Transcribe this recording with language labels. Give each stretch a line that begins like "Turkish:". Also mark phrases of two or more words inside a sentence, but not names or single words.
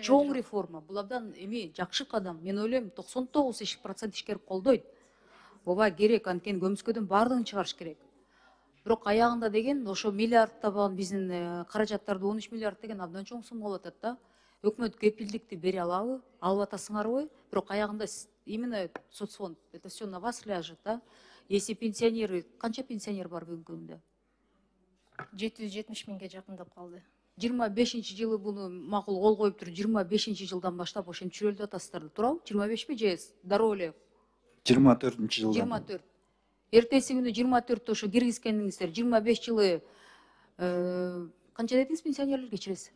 Kyrgyz: Бул чоң реформа, бул абдан эми жакшы кадам. Мен ойлойм 99% ишкер колдойт. Ооба керек, анткени көмүскөдөн баардыгын чыгарыш керек. Бирок аягында деген ошо миллиардтабаган биздин каражаттарды 13 миллиард деген абдан чоң сумма болуп атат да. Өкмөт кепилдикти бере алабы? Алып атасыңарбы? Бирок аягында именно соцфонд,
Russian: это все на вас ляжет, да? Если пенсионеры,
Kyrgyz: канча пенсионер бар бүгүнкү күндө? 770 миңге жакындап калды. 25-жылы буну макул кол коюп туруп, 25-жылдан баштап ошентип чүрөлдөп атасыздар, туурабы? 25 же дароо эле? 24-жылдан. 24. Эртеси күнү 24 ошо киргизгениңиздер, 25 жылы канча дедиңиз пенсионерлер, кечиресиз?